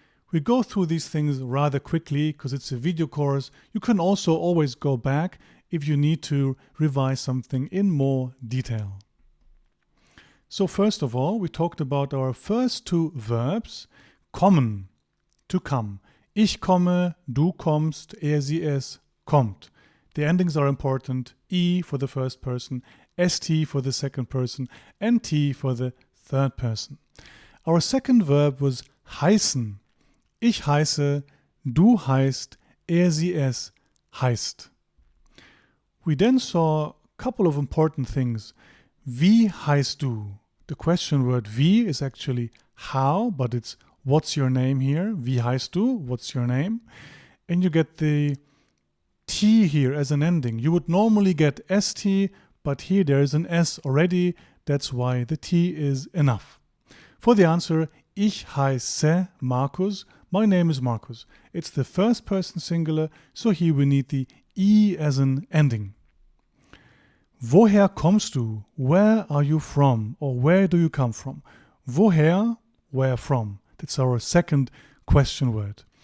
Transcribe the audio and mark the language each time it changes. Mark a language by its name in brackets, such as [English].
[English] We go through these things rather quickly because it's a video course. You can also always go back if you need to revise something in more detail. So first of all, we talked about our first two verbs, kommen, to come. [German] Ich komme, du kommst, er, sie, es kommt. [English] The endings are important. I for the first person, st for the second person, and t for the third person. Our second verb was heißen. [German] Ich heiße, du heißt, er, sie, es heißt. [English] We then saw a couple of important things. [German] Wie heißt du? [English] The question word wie is actually how, but it's what's your name here? [German] Wie heißt du? [English] What's your name? And you get the T here as an ending. You would normally get ST, but here there is an S already. That's why the T is enough. For the answer, [German] ich heiße Markus. [English] My name is Markus. It's the first person singular, so here we need the I as an ending. [German] Woher kommst du? [English] Where are you from? Or where do you come from? Woher, where from? That's our second question word.